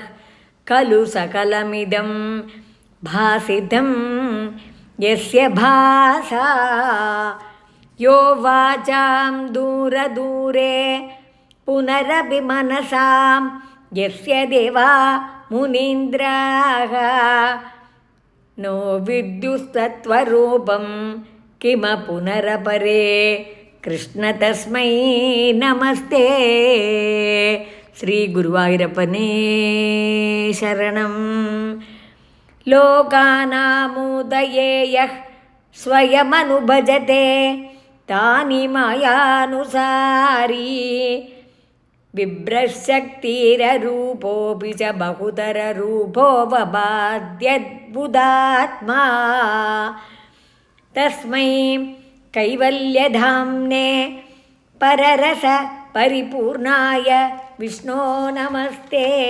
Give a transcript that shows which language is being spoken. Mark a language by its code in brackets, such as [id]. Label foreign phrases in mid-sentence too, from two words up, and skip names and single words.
[sa] खलु सकलमिदं भासितं यस्य भासा यो वाचां दूरदूरे पुनरपि मनसां यस्य देवा मुनीन्द्राः नो विद्युस्तत्त्वरूपं किम पुनरपरे कृष्ण तस्मै नमस्ते. [ml] ശ്രീ ഗുരുവായൂരപ്പനേ ശരണം. [sa] ലോകാനാമുദയേ യഃ സ്വയമനുഭജത്തെ താനി മായാനുസാരീ വിഭ്രശക്തിരൂപോപി ച ബഹുതരൂപോ വബാദ്യദ്ഭുതാത്മാ തസ്മൈ കൈവല്യധാംനേ പരരസ പരിപൂർണായ വിഷ്ണോ നമസ്തേ.